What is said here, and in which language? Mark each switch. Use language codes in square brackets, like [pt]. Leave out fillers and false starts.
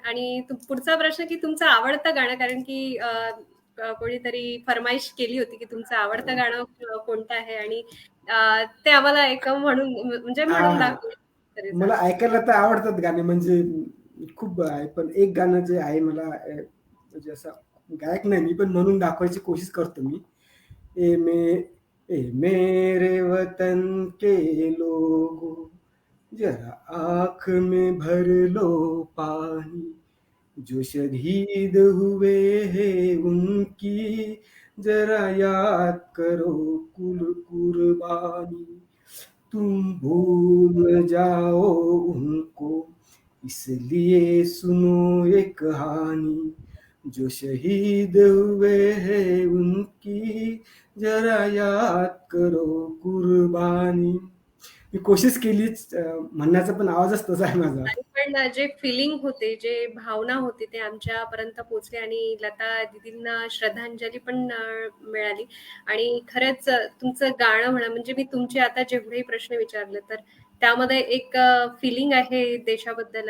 [mr] आणि पुढचा प्रश्न की तुमचं आवडतं गाणं, कारण की कोणीतरी फरमाईश केली होती की तुमचं आवडतं गाणं कोणतं आहे, आणि ते आम्हाला एक म्हणून म्हणजे म्हणून आ, दाखवलं तरी मला चालेल. ऐकायला तर आवडतात गाणे, म्हणजे खूप आहे, पण एक गाणं जे आहे मला म्हणजे असं गायक नाही मी, पण म्हणून दाखवायची कोशिश करतो मी. [hi] ए मे ए मेरे वतन के लोगो, जरा आँख में भर लो पानी, जो शहीद हुए हैं उनकी जरा याद करो कुल कुर्बानी, तुम भूल न जाओ उनको, इसलिए सुनो ये कहानी, जो शहीद हुए हैं उनकी जरा याद करो कुर्बानी. [mr] मी कोशिश केलीच, म्हणण्याचा पण आवाजच तसा आहे माझा. आणि पण जे फिलिंग होते, जे भावना होती, ते आमच्यापर्यंत पोहोचले, आणि लता दीदींना श्रद्धांजली पण मिळाली. आणि खरंच तुमचं गाणं म्हणा, म्हणजे मी तुमचे आता जेवढेही प्रश्न विचारले तर त्यामध्ये एक फिलिंग आहे देशाबद्दल.